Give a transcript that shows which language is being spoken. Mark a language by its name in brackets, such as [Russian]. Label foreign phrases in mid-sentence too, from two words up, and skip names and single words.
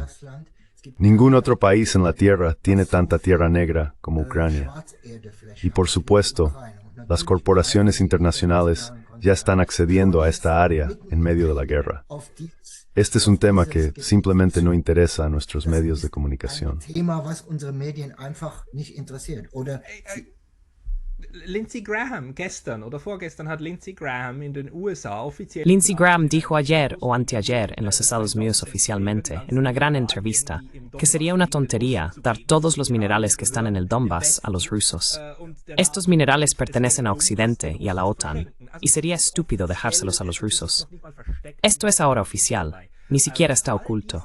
[Spanish] Ningún otro país en la Tierra tiene tanta tierra negra como Ucrania. Y por supuesto, las corporaciones internacionales ya están accediendo a esta área en medio de la guerra. Este es un tema que simplemente no interesa a nuestros medios de comunicación. [German] Lindsey Graham, gestern oder vorgestern hat Lindsey Graham in den USA offiziell... [Spanish] Lindsey Graham dijo ayer o anteayer en los Estados Unidos oficialmente, en una gran entrevista, que sería una tontería dar todos los minerales que están en el Donbass a los rusos. Estos minerales pertenecen a Occidente y a la OTAN, y sería estúpido dejárselos a los rusos. Esto es ahora oficial, ni siquiera está oculto.